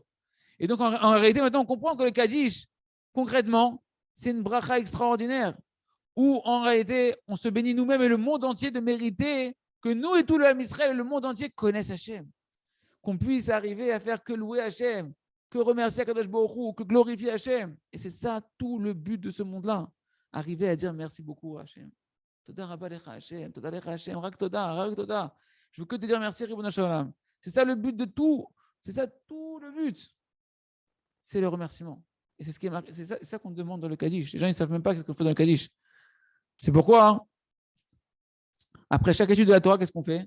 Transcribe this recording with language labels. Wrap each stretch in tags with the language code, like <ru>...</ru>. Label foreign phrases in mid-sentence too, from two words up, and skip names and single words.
<fr>Et donc, en réalité, maintenant, on comprend que le Kaddish, concrètement, c'est une bracha extraordinaire, où en réalité, on se bénit nous-mêmes et le monde entier de mériter que nous et tout le</fr> <he>עם ישראל,</he> <fr>le monde entier connaissent Hachem. Qu'on puisse arriver à faire que louer Hachem, que remercier Kadosh Baruch Hu, que glorifier Hachem. Et c'est ça tout le but de ce monde-là. Arriver à dire merci beaucoup à Hachem.</fr> <he>תודה רבה לך השם, תודה לך השם, רק תודה.</he> <fr>Je veux que te dire merci, Ribono Shel Olam. C'est ça le but de tout. C'est ça tout le but. C'est le remerciement. Et c'est ce qui est marqué. C'est ça qu'on demande dans le Kaddish. Les gens, ils ne savent même pas ce qu'on fait dans le Kaddish. C'est pourquoi, hein, après chaque étude de la Torah, qu'est-ce qu'on fait?</fr>